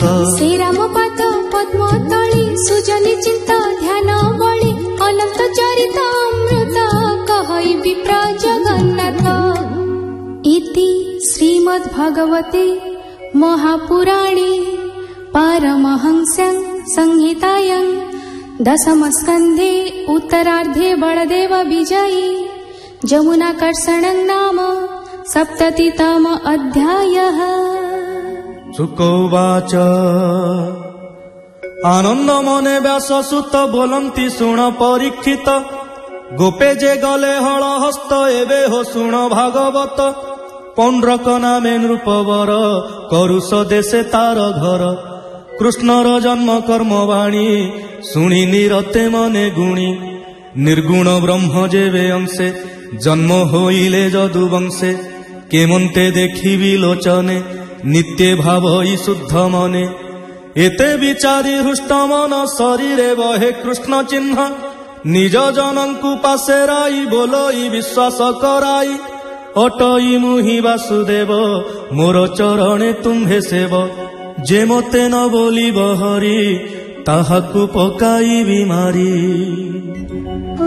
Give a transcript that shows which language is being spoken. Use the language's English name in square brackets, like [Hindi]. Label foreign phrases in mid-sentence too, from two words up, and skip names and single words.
[Odia] ସେ ରାମ ପାଦ ପଦ୍ମ ତଳେ ସୁଜନି ଚିନ୍ତ ଧ୍ୟାନ ବଳେ। ଅନନ୍ତ ଚରିତ ଅମୃତ କହଇ ବିପ୍ର ଜଗନ୍ନାଥ। [Sanskrit] ଇତି ଶ୍ରୀମଦ୍ ଭଗବତେ ମହାପୁରାଣେ ପାରମହଂସ୍ୟାଂ संहितायां दशमस्कन्धे उत्तरार्धे बलदेव विजयी जमुनाकर्षणं नाम 70तम अध्यायः। [Odia] ଶୁକୋବାଚ ଆନନ୍ଦ ମନେ ବ୍ୟାସ ସୁତ ବୋଲନ୍ତି ଶୁଣ ପରୀକ୍ଷିତ। ଗୋପେ ଯେ ଗଲେ ହଳ ହସ୍ତ ଏବେ ହୋ ଶୁଣ ଭାଗବତ। ପୌଣ୍ଡ୍ରକ ନାମେ ନୃପବର କରୁଷ ଦେଶେ ତାର ଘର। କୃଷ୍ଣର ଜନ୍ମ କର୍ମ ବାଣୀ ଶୁଣୀ ନିରତେ ମନେ ଗୁଣୀ। ନିର୍ଗୁଣ ବ୍ରହ୍ମ ଯେବେ ଅଂଶେ ଜନ୍ମ ହୋଇଲେ ଯଦୁ ବଂଶେ। କେମନ୍ତେ ଦେଖିବି ଲୋଚନେ ନିତ୍ୟ ଭାବଈ ଶୁଦ୍ଧ ମନେ। ଏତେ ବିଚାରୀ ହୃଷ୍ଟ ମନ ଶରୀରେ ବହେ କୃଷ୍ଣ ଚିହ୍ନ। ନିଜ ଜନଙ୍କୁ ପାସେରାଈ ବୋଲୋଈ ବିଶ୍ୱାସ କରାଈ। ଅଟଈ ମୁହି ବାସୁଦେବ ମୋର ଚରଣେ ତୁମ୍ଭେ ସେବ। ଯେ ମତେ ନ ବୋଲିବ ହରି ତାହାକୁ ପକାଇବି ମାରୀ।